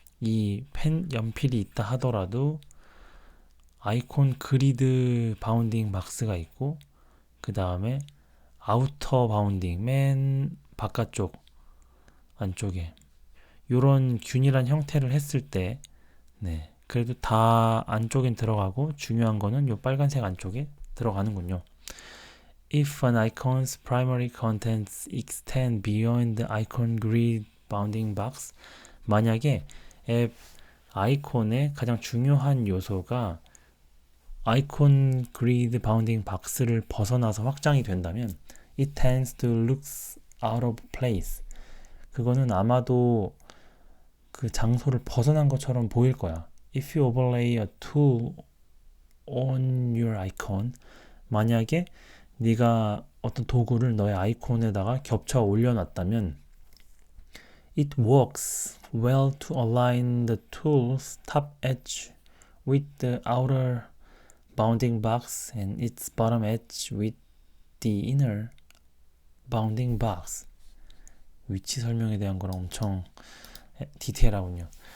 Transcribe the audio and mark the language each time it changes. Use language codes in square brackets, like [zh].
[ko] 이 펜 연필이 있다 하더라도 아이콘 그리드 바운딩 박스가 있고 그 다음에 아우터 바운딩 맨 바깥쪽 안쪽에 요런 균일한 형태를 했을 때 네, 그래도 다 안쪽엔 들어가고 중요한 거는 요 빨간색 안쪽에 들어가는군요. [en] If an icon's primary contents extend beyond the icon grid bounding box, [ko] 만약에 앱 아이콘의 가장 중요한 요소가 아이콘 그리드 바운딩 박스를 벗어나서 확장이 된다면 [en] it tends to look out of place. [ko] 그거는 아마도 그 장소를 벗어난 것처럼 보일 거야. [en] If you overlay a tool on your icon, [ko] 만약에 네가 어떤 도구를 너의 아이콘에다가 겹쳐 올려놨다면 [en] it works well to align the tool's top edge with the outer bounding box and its bottom edge with the inner bounding box. [ko] 위치 설명에 대한 거랑 엄청 디테일하군요.